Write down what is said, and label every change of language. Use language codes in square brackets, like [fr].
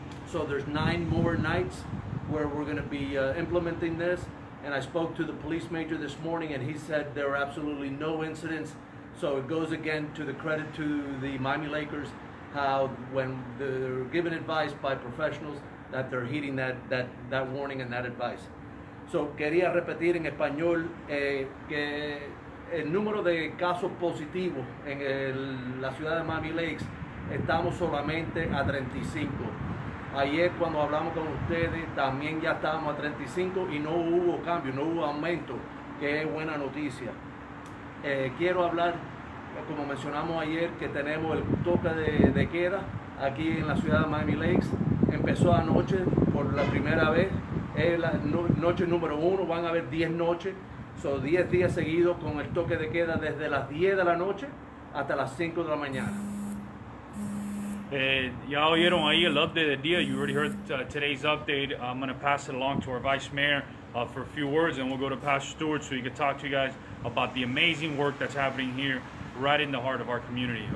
[en] So there's 9 more nights where we're going to be implementing this. And I spoke to the police major this morning, and he said there were absolutely no incidents. So it goes again to the credit to the Miami Lakers, how when they're given advice by professionals that they're heeding that warning and that advice. [es] So quería repetir en español que el número de casos positivos en la ciudad de Miami Lakes estamos solamente a 35. Ayer cuando hablamos con ustedes también ya estábamos a 35 y no hubo cambio, no hubo aumento, que es buena noticia. Quiero hablar, como mencionamos ayer, que tenemos el toque de queda aquí en la ciudad de Miami Lakes. Empezó anoche por la primera vez, es la noche número 1, van a haber 10 noches, son 10 días seguidos con el toque de queda desde las 10 de la noche hasta las 5 de la mañana. Ya oyeron ahí el update del día. [en] You already heard today's update. I'm going to pass it along to our Vice Mayor for a few words, and we'll go to Pastor Stewart so he can talk to you guys about the amazing work that's happening here right in the heart of our community.